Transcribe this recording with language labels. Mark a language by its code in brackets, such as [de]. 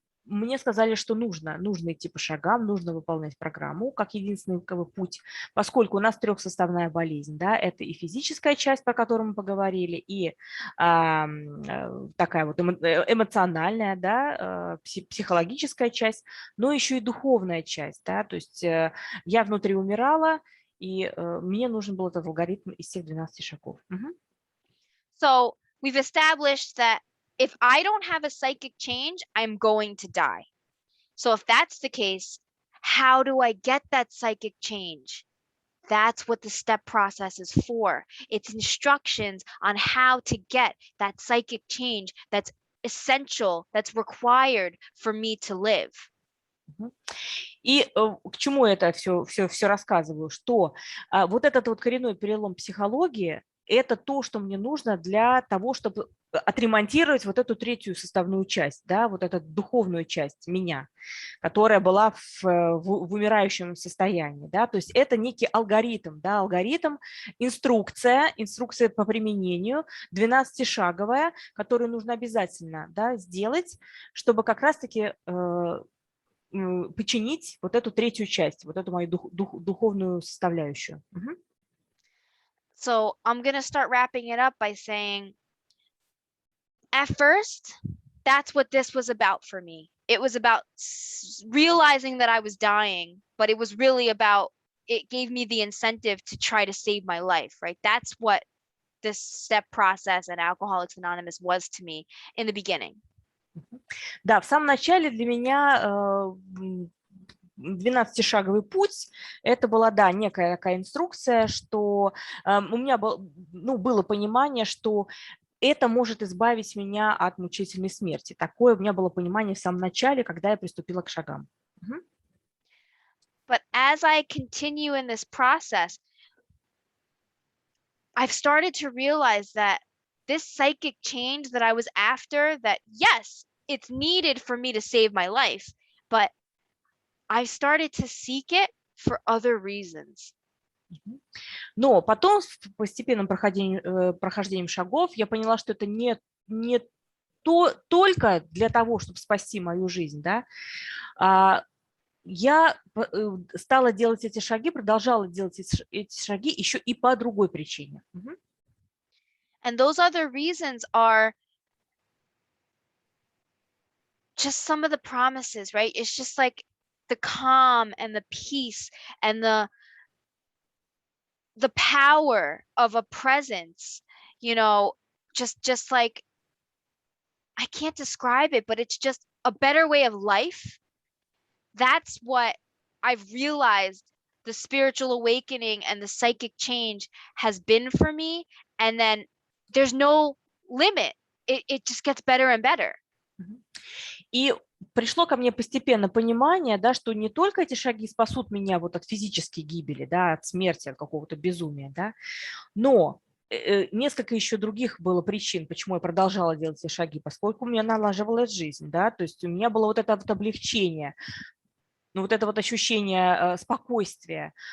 [ru] Мне сказали, что нужно идти по шагам, нужно выполнять программу как единственный путь, поскольку у нас 3-составная болезнь, да, это и физическая часть, про которую мы поговорили, и такая вот эмоциональная, да, психологическая часть, но еще и духовная часть, да, то есть я внутри умирала, и мне нужен был этот алгоритм из всех 12 шагов. [en] So we've established that if I don't have a psychic change, I'm going to die. So if that's the case, how do I get that psychic change? That's what the step process is for. It's instructions on how to get that psychic change that's essential, that's required for me to live. [ru] И к чему я это все рассказываю? Что вот этот вот коренной перелом психологии – это то, что мне нужно для того, чтобы отремонтировать вот эту третью составную часть, да, вот эту духовную часть меня, которая была в умирающем состоянии. Да? То есть это некий алгоритм, да, инструкция по применению, 12-шаговая, которую нужно обязательно, да, сделать, чтобы как раз-таки починить вот эту третью часть, вот эту мою духовную составляющую. [en] So I'm going to start wrapping it up by saying, at first, that's what this was about for me. It was about realizing that I was dying, but it was really about, it gave me the incentive to try to save my life, right? That's what this step process and Alcoholics Anonymous was to me in the beginning. [ru] Да, в самом начале для меня 12-шаговый путь, это была, да, некая такая инструкция, что у меня было понимание, что это может избавить меня от мучительной смерти. Такое у меня было понимание в самом начале, когда я приступила к шагам. [en] But as I continue in this process, I've started to realize that this psychic change that I was after, that yes, it's needed for me to save my life, but I started to seek it for other reasons. [ru] Но потом, с постепенным прохождением шагов, я поняла, что это не только для того, чтобы спасти мою жизнь, да. Я стала делать эти шаги, продолжала делать эти шаги еще и по другой причине. [en] And those other reasons are just some of the promises, right? It's just like the calm and the peace and the power of a presence, you know, just like, I can't describe it, but it's just a better way of life. That's what I've realized the spiritual awakening and the psychic change has been for me. And then there's no limit. It just gets better and better. [ru] И пришло ко мне постепенно понимание, да, что не только эти шаги спасут меня вот от физической гибели, да, от смерти, от какого-то безумия, да, но несколько еще других было причин, почему я продолжала делать эти шаги, поскольку у меня налаживалась жизнь, да, то есть у меня было вот это вот облегчение, ну, вот это вот ощущение спокойствия,